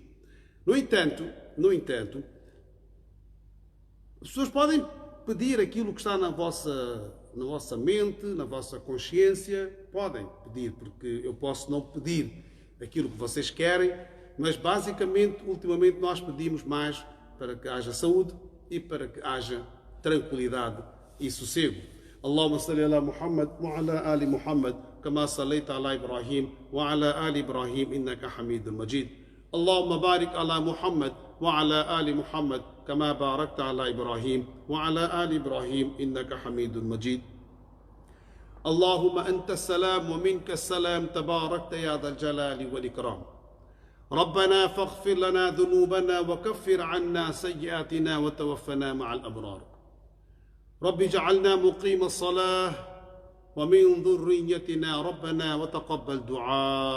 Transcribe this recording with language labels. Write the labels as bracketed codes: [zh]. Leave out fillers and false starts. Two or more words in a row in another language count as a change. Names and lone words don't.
[pt] No entanto, as pessoas podem pedir aquilo que está na vossa mente, na vossa consciência, podem pedir, porque eu posso não pedir aquilo que vocês querem, mas basicamente, ultimamente, nós pedimos mais para que haja saúde e para que haja tranquilidade e sossego. [ar] اللهم صل على محمد وعلى آل محمد كما صليت على إبراهيم وعلى آل إبراهيم إنك حميد مجيد. اللهم بارك على محمد وعلى آل محمد كما باركت على إبراهيم وعلى آل إبراهيم إنك حميد مجيد. اللهم أنت السلام ومنك السلام تباركت يا ذا الجلال والإكرام. ربنا فاغفر لنا ذنوبنا وكفر عنا سيئاتنا وتوفنا مع الأبرار. رب اجعلنا مقيم الصلاة ومن ذريتنا ربنا وتقبل دعاء.